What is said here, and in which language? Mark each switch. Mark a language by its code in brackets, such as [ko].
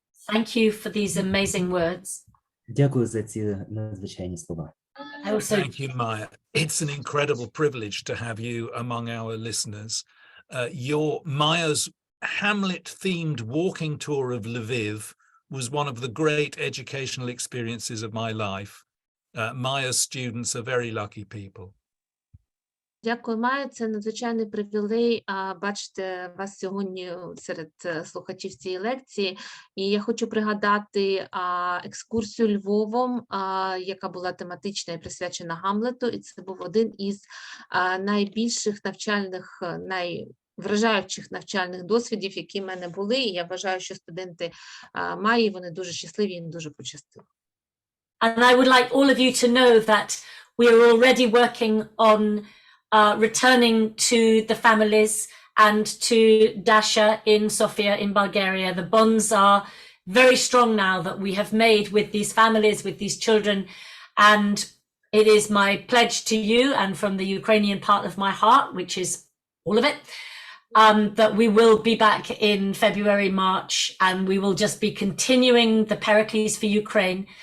[en] Thank you for these amazing words. [uk] Дякую за ці надзвичайні слова. [en] Thank you, Maya. It's an incredible privilege to have you among our listeners. Maya's Hamlet-themed walking tour of Lviv was one of the great educational experiences of my life. Maya's students are very lucky people. [uk] Дякую, Майя. Це надзвичайний привілей бачити вас сьогодні серед слухачів цієї лекції. І я хочу пригадати екскурсію Львовом, яка була тематична і присвячена Гамлету. І це був один із найбільших навчальних, найвражаючих навчальних досвідів, які в мене були. І я вважаю, що студенти Майї, вони дуже щасливі, їм дуже пощастило. [en] And I would like all of you to know that we are already working on returning to the families and to Dasha in Sofia in Bulgaria. The bonds are very strong now that we have made with these families, with these children, and it is my pledge to you and from the Ukrainian part of my heart, which is all of it, that we will be back in February, March, and we will just be continuing the Pericles for Ukraine.